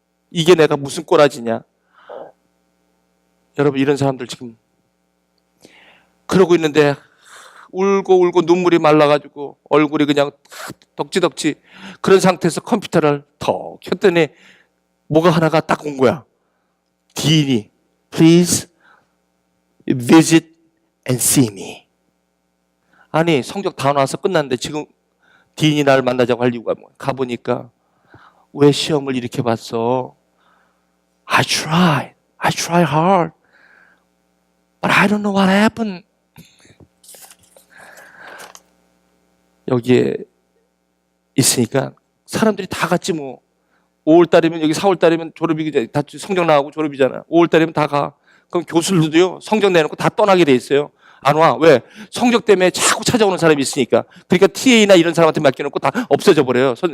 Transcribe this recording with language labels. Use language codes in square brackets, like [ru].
[ko] 이게 내가 무슨 꼬라지냐. 여러분 이런 사람들 지금 그러고 있는데 울고 눈물이 말라가지고 얼굴이 그냥 덕지덕지 그런 상태에서 컴퓨터를 더 켰더니 뭐가 하나가 딱 온 거야. [en] 디인이 Please visit and see me. [ko] 아니 성적 다 나와서 끝났는데 지금 디인이 나를 만나자고 할 이유가 뭐야? 가보니까 왜 시험을 이렇게 봤어? [en] I try hard, but I don't know what happened. [ko] 여기에 있으니까 사람들이 다 같이 뭐 5월달이면 여기 4월달이면 졸업이 다 성적 나오고 졸업이잖아. 5월달이면 다 가. 그럼 교수들도요 성적 내놓고 다 떠나게 돼 있어요. 안 와. 왜? 성적 때문에 자꾸 찾아오는 사람이 있으니까. 그러니까 TA나 이런 사람한테 맡겨놓고 다 없어져 버려요.